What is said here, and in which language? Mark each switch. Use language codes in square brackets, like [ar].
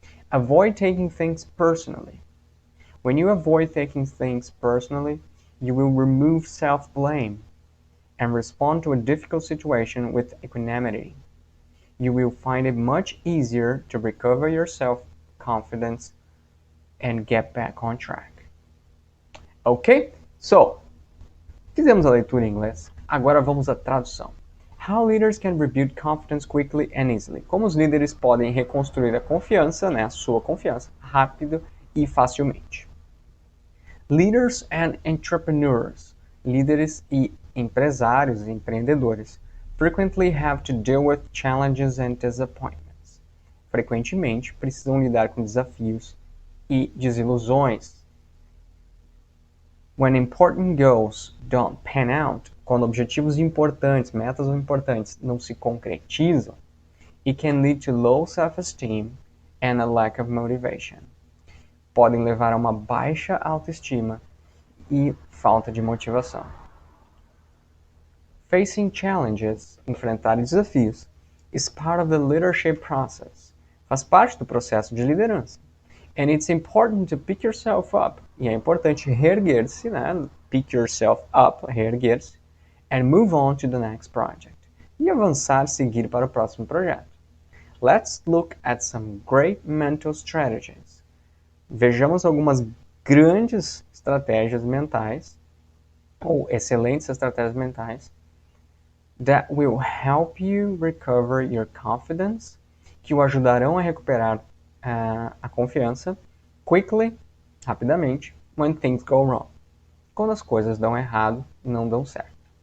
[en] Avoid taking things personally. When you avoid taking things personally, you will remove self-blame and respond to a difficult situation with equanimity. You will find it much easier to recover your self-confidence and get back on track. Ok? [pt] So, fizemos a leitura em inglês, agora vamos à tradução. [en] How leaders can rebuild confidence quickly and easily. [pt] Como os líderes podem reconstruir a confiança, né, a sua confiança, rápido e facilmente. [en] Leaders and entrepreneurs. [pt] Líderes e empresários e empreendedores [en] frequently have to deal with challenges and disappointments. [pt] Frequentemente precisam lidar com desafios e desilusões. [en] When important goals don't pan out, [pt] quando objetivos importantes, metas importantes não se concretizam, [en] it can lead to low self-esteem and a lack of motivation. [pt] Podem levar a uma baixa autoestima e falta de motivação. [en] Facing challenges, [pt] enfrentar desafios, [en] is part of the leadership process. [pt] Faz parte do processo de liderança. [en] And it's important to pick yourself up. [pt] E é importante reerguer-se, né? [en] Pick yourself up, [pt] reerguer-se, [en] and move on to the next project. [pt] E avançar, seguir para o próximo projeto. [en] Let's look at some great mental strategies. [pt] Vejamos algumas grandes estratégias mentais, ou excelentes estratégias mentais, [en] that will help you recover your confidence, [pt] que o ajudarão a recuperar a confiança, [en] quickly, [pt] rapidamente, [en] when things go wrong, [pt] quando as coisas dão errado e não dão certo.